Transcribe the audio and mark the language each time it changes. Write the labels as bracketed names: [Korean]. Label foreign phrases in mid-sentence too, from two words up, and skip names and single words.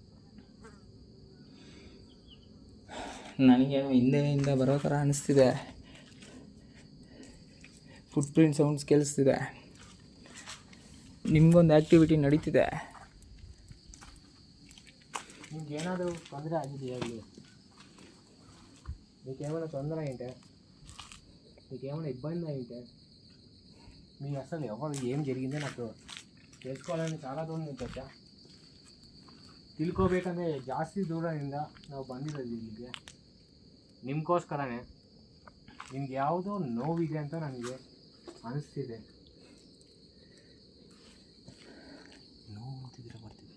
[Kannada] ನನಗೇನೋ ಹಿಂದೆಯಿಂದ ಬರೋ ಥರ ಅನಿಸ್ತಿದೆ. ಫುಟ್ ಪ್ರಿಂಟ್ ಸೌಂಡ್ಸ್ ಕೇಳಿಸ್ತಿದೆ. ನಿಮಗೊಂದು ಆ್ಯಕ್ಟಿವಿಟಿ ನಡೀತಿದೆ. ನಿಮ್ಗೆ ಏನಾದರೂ ತೊಂದರೆ ಆಗಿದೆಯಾ? [Telugu] ಇಲ್ಲಿ మీకేమైనా తొందర అయింటే, మీకేమైనా ఇబ్బంది అయింటే, మీ అసలు ఎవరు ఏం జరిగిందో నాకు తెలుసుకోవాలని చాలా [Kannada] ದೂರ ನಿಂತೈತೆ. ತಿಳ್ಕೊಬೇಕಂದ್ರೆ ಜಾಸ್ತಿ ದೂರದಿಂದ ನಾವು ಬಂದಿರೋದು ಇಲ್ಲಿಗೆ ನಿಮಗೋಸ್ಕರನೇ. ನಿಮ್ಗೆ ಯಾವುದೋ ನೋವಿದೆ ಅಂತ ನನಗೆ ಅನಿಸ್ತಿದೆ. ನೋವು ಅಂತಿದ್ರೆ ಬರ್ತಿದೆ.